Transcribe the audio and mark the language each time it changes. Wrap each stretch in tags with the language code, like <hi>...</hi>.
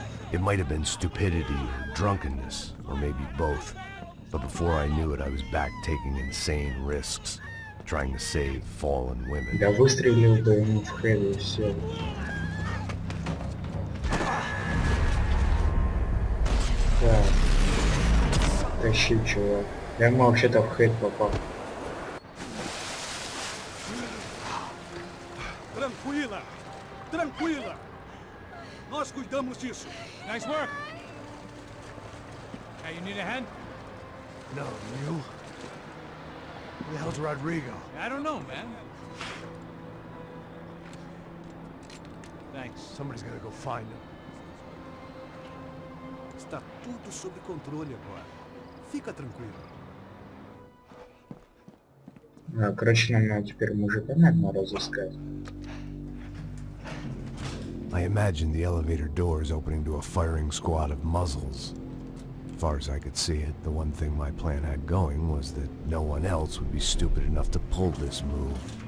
<en>It might have been stupidity or drunkenness, or maybe both. But before I knew it, I was back taking insane risks, trying to save fallen women.</en> <ru>Да выстрелил бы ему в хэви и все. Так. Тащи, чувак. Я ему вообще-то в хэт попал.</ru> <pt>Tranquila! Tranquila! Nós cuidamos disso.</pt> <en>Nice work! Hey, you need a hand? No, you? Who the hell's Rodrigo? I don't know, man. Thanks. Somebody's gotta go find him.</en> <pt>Está tudo sob controle agora. Fica tranquilo.</pt> <ru>Короче, нам надо теперь мужика, наверное, разыскать.</ru> <en>I imagined the elevator doors opening to a firing squad of muzzles. As far as I could see it, the one thing my plan had going was that no one else would be stupid enough to pull this move.</en>